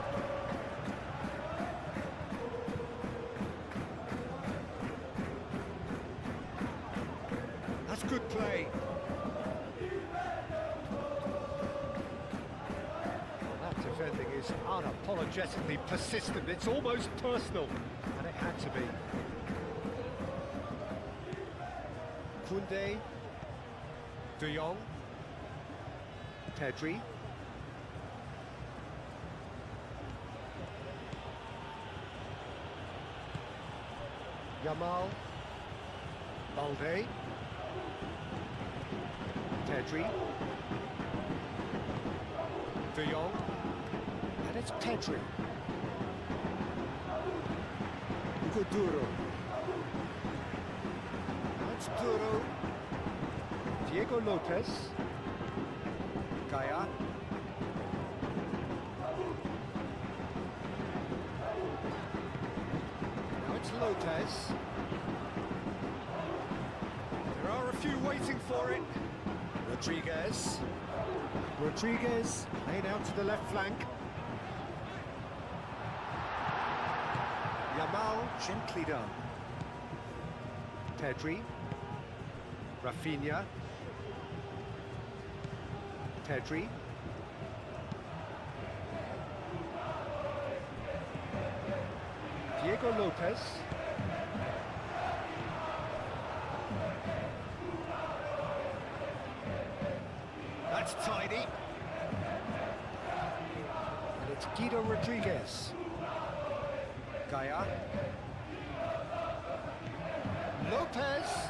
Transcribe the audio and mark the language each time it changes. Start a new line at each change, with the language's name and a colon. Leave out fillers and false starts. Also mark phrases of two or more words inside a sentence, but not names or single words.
English: That's good play. Defending is unapologetically persistent. It's almost personal, and it had to be. Koundé. De Jong. Pedri. Yamal. Balde. Pedri. De Jong. And it's Pedri. Hugo Duro. That's Duro. Diego Lopez. Gaia. Now it's Lopez. There are a few waiting for it. Rodriguez. Rodriguez laid out to the left flank. Yamal, gently done. Pedri. Rafinha. Pedri. Diego Lopez. That's tidy. And it's Guido Rodriguez. Gaia. Lopez.